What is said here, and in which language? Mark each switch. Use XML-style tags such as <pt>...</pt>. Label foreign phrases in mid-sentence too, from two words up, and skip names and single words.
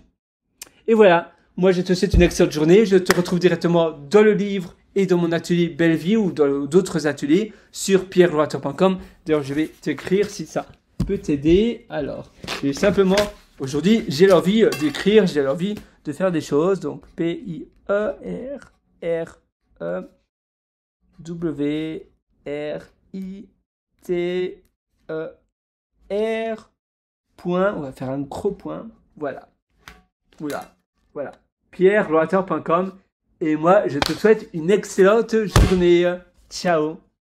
<fr>Et voilà, moi, je te souhaite une excellente journée. Je te retrouve directement dans le livre et dans mon atelier Belle Vie ou dans d'autres ateliers sur pierrelorwater.com. D'ailleurs, je vais t'écrire si ça peut t'aider. Alors, j'ai simplement, aujourd'hui, j'ai l'envie d'écrire, j'ai l'envie de faire des choses. Donc, P-I-E-R-R-E-W-R-I-T-E-R. Point, on va faire un gros point. Voilà. Voilà. pierrelorwater.com. Et moi, je te souhaite une excellente journée. Ciao.</fr>